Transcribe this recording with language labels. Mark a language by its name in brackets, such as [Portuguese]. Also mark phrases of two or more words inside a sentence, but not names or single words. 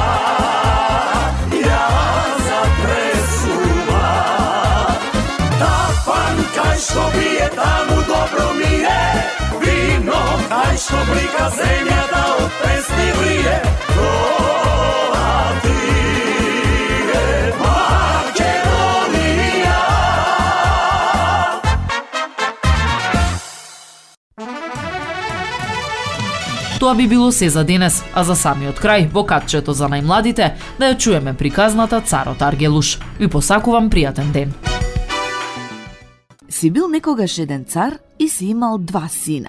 [Macedonian] Ја затресува, тапан кај што бие таму добро ми е, вино кај што блика земјата од песми врие, ти е Македонија. Тоа би било се за денес, а за самиот крај, во катчето за најмладите, да ја чуеме приказната Царот Аргелуш. Ви посакувам пријатен ден. Си бил некогаш еден цар и си имал 2 сина.